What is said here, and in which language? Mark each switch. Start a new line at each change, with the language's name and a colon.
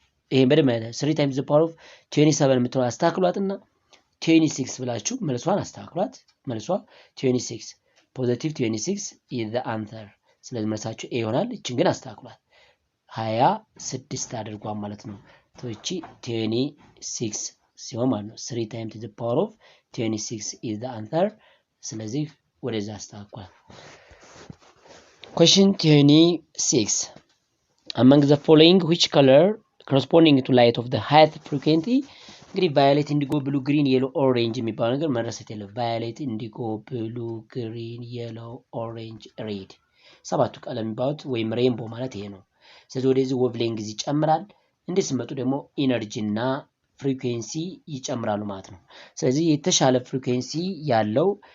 Amharic: ይሄን በደንብ
English: 3 times the power of 27
Amharic: የምትለው አስተካክሏትና 26 ብላችሁ መልሷን አስተካክሏት። መልሷ 26 ፖዚቲቭ
English: 26 is the answer።
Amharic: ስለዚህ መልሳችሁ ኤ ይሆናል። እቺን ግን አስተካክሏት 26 አድርጓል ማለት ነው። እቺ 26 ሲሆን ማለት ነው
English: 3 times the power of 26 is the answer።
Amharic: ስለዚህ ወደዛ አስተካክሏት።
English: Question 26. Among the following which color corresponding to light of the highest frequency?
Amharic: እንግዲህ ቫዮሌት፣ ኢንዲጎ፣ ብሉ፣ ግሪን፣ የሎ፣ ኦሬንጅ የሚባለው ነገር መረሳት የለም። ቫዮሌት፣ ኢንዲጎ፣ ብሉ፣ ግሪን፣ የሎ፣ ኦሬንጅ፣ ሬድ ሰባቱ ቀለም የሚባሉት ወይም ሬንቦ ማለት ይሄ ነው። ስለዚህ ወደዚህ ዌቭሌንግዝ ይጨምራል። እንዴት ሲመጡ ደግሞ ኢነርጂ እና ፍሪኩዌንሲ ይጨምራሉ ማለት ነው። ስለዚህ የተሻለ ፍሪኩዌንሲ ያለው